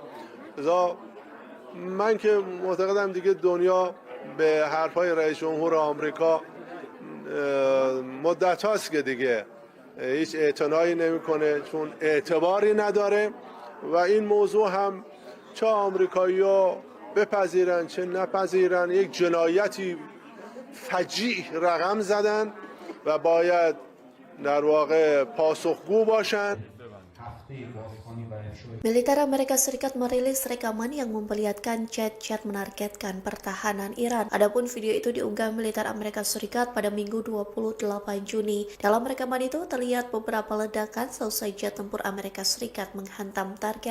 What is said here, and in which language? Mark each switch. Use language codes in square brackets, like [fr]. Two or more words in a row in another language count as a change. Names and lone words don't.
[fa] من که معتقدم دیگه دنیا به حرفای رئیس جمهور آمریکا مدت هاست که دیگه هیچ اعتنایی نمیکنه، چون اعتباری نداره و این موضوع هم چه آمریکایی‌ها بپذیرن چه نپذیرن یک جنایتی فجیع رقم زدن و باید در واقع پاسخگو باشن. [id] Militer Amerika Serikat merilis rekaman yang memperlihatkan chat-chat menargetkan pertahanan Iran. Adapun video itu diunggah militer Amerika Serikat pada Minggu 28 Juni. Dalam rekaman itu terlihat beberapa ledakan seusai jet tempur Amerika Serikat menghantam target.